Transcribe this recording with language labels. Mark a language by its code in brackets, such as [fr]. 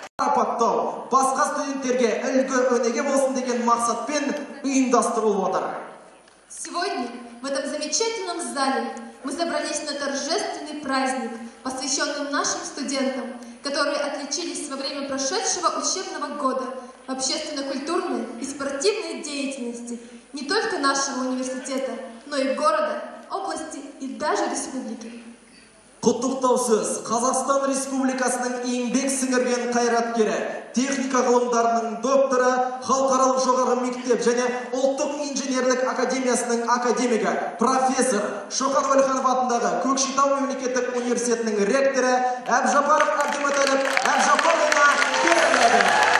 [kk] үлгі өнеге болсын деген мақсатпен ұйымдастырылып отыр. [ru] Сегодня в этом замечательном зале мы собрались на торжественный праздник, посвященный нашим студентам, которые отличились во время прошедшего учебного года в общественно-культурной и спортивной деятельности не только нашего университета, но и города, области и даже республики. [kk] Құттықтау сөз Қазақстан Республикасының еңбек сіңірген қайраткері, техника ғылымдарының докторы, халықаралық жоғары мектеп және ұлттық инженерлік академиясының академигі, профессор Шоқан Уәлиханов атындағы Көкшетау мемлекеттік университетінің ректоры Әбжапаров Әбдімәтәліп Әбжапаровна беріледі.